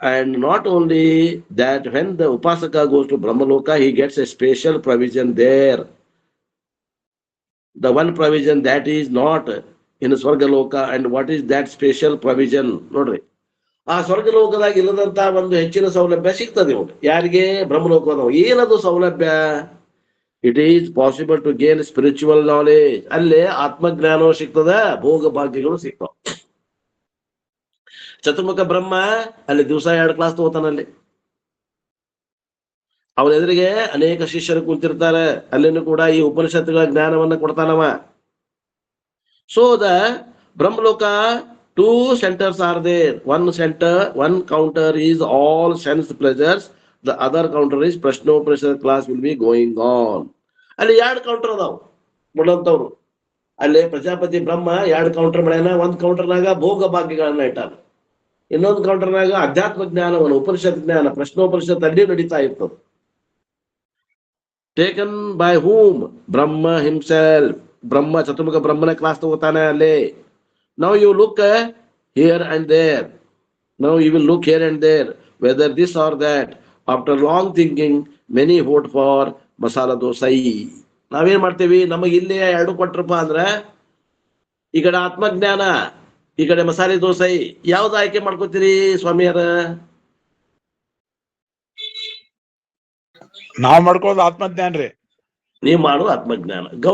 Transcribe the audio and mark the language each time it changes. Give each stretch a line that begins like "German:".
English: And not only that, when the Upasaka goes to Brahmaloka, he gets a special provision there. The one provision that is not in Swargaloka. And what is that special provision?
Kannada: Nodri. ಆ ಸ್ವರ್ಗಲೋಕದಾಗ ಇಲ್ಲದಂತ ಒಂದು ಹೆಚ್ಚಿನ ಸೌಲಭ್ಯ ಸಿಗ್ತದೆ ನೋಡಿ ಯಾರಿಗೆ? ಬ್ರಹ್ಮಲೋಕದವು. ಏನದು ಸೌಲಭ್ಯ?
English: It is possible to gain spiritual knowledge.
Kannada: ಅಲ್ಲೇ ಆತ್ಮಜ್ಞಾನವೂ ಸಿಗ್ತದ, ಭೋಗ ಭಾಗ್ಯಗಳು ಸಿಗ್ತಾವ. ಚತುರ್ಮುಖ ಬ್ರಹ್ಮ ಅಲ್ಲಿ ದಿವಸ 2 ಕ್ಲಾಸ್ ತಗೋತಾನಲ್ಲಿ. ಅವನ ಎದುರಿಗೆ ಅನೇಕ ಶಿಷ್ಯರು ಕುಂತಿರ್ತಾರೆ. ಅಲ್ಲಿನೂ ಕೂಡ ಈ ಉಪನಿಷತ್ತುಗಳ ಜ್ಞಾನವನ್ನ ಕೊಡ್ತಾನವ.
English: So the Brahmaloka 2 centers are there. One counter is all sense pleasures. The other counter is Prashnopanishad class will be going on.
Kannada: ಅಲ್ಲಿ 2 ಕೌಂಟರ್ ಅದಾವ ಬಿಡಂತವ್ರು. ಅಲ್ಲಿ ಪ್ರಜಾಪತಿ ಬ್ರಹ್ಮ 2 ಕೌಂಟರ್ ಮಾಡ್ಯಾನ. ಒಂದ್ ಕೌಂಟರ್ನಾಗ ಭೋಗ ಭಾಗ್ಯಗಳನ್ನ ಇಟ್ಟಾನ, ಇನ್ನೊಂದು ಕೌಂಟರ್ನಾಗ ಅಧ್ಯಾತ್ಮ ಜ್ಞಾನವನ್ನು, ಉಪನಿಷತ್ ಜ್ಞಾನ, ಪ್ರಶ್ನೋಪನಿಷತ್ ಅಲ್ಲಿ ನಡೀತಾ ಇರ್ತದೆ.
English: Taken by whom? Brahma himself.
Kannada: ಬ್ರಹ್ಮ ಚತುರ್ಮುಖ ಬ್ರಹ್ಮನ ಕ್ಲಾಸ್ ತಗೋತಾನೆ ಅಲ್ಲಿ.
English: Now you look here and there. Now you will look here and there whether this or that. After long thinking, many vote for masala dosai.
Kannada: ನಾವೇನ್ ಮಾಡ್ತೇವಿ? ನಮಗೆ ಇಲ್ಲಿ 2 ಕೊಟ್ರಪ್ಪ ಅಂದ್ರ ಈ ಕಡೆ ಆತ್ಮಜ್ಞಾನ, ಈ ಕಡೆ ಮಸಾಲೆ ದೋಸೆ, ಯಾವ್ದು ಆಯ್ಕೆ ಮಾಡ್ಕೋತೀರಿ ಸ್ವಾಮಿಯರ? ನಾವ್ ಮಾಡ್ಕೋದು ಆತ್ಮಜ್ಞಾನ ರೀ. ನೀವ್ ಮಾಡೋದು ಆತ್ಮಜ್ಞಾನ.